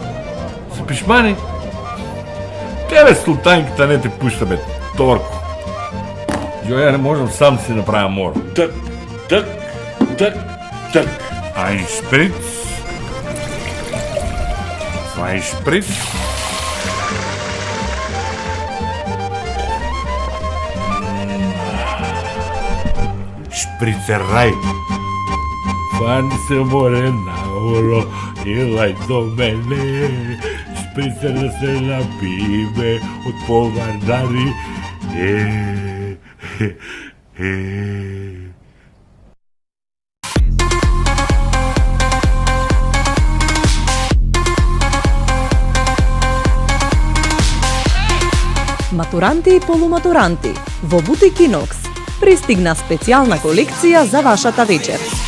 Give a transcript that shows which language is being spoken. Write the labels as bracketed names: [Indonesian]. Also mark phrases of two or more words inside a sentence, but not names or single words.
[Macedonian] Се пишмани? Тебе султанката не те пушта, бе, Торко. Јо, ја не можам сам да си направя моро. Тък. [German] Ein Spritz. Zwei Spritz. Špriceraj. [Macedonian] Фани се морена, оро, илај до мене. Шприцер да се напиме од повардари. Матуранти и полуматуранти, во Бутик Инокс пристигна специјална колекција за вашата вечер.